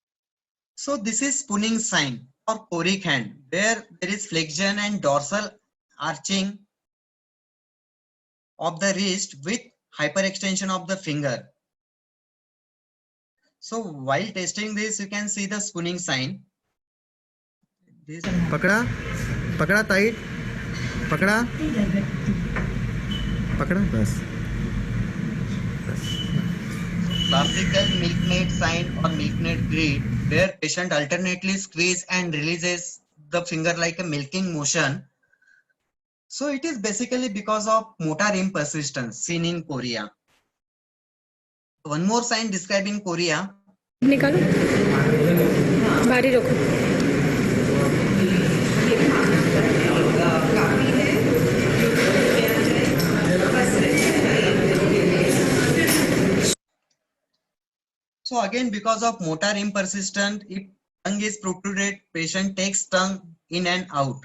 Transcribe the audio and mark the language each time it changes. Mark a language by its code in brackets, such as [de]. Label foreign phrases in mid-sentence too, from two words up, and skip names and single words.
[en] So this is spooning sign or choric hand, where there is flexion and dorsal arching of the wrist with hyperextension of the finger. So while testing this, you can see the spooning sign. [hi] पकड़ा पकड़ा टाइट पकड़ा पकड़ा बस [en] Classical milkmaid sign or milkmaid grid, where patient alternately squeeze and releases the finger like a milking motion. So it is basically because of motor imp persistence seen in chorea. One more sign describing chorea. [hi] निकालो भारी रखो [en] So again, because of motor imp persistent, if tongue is protruded, patient takes tongue in and out.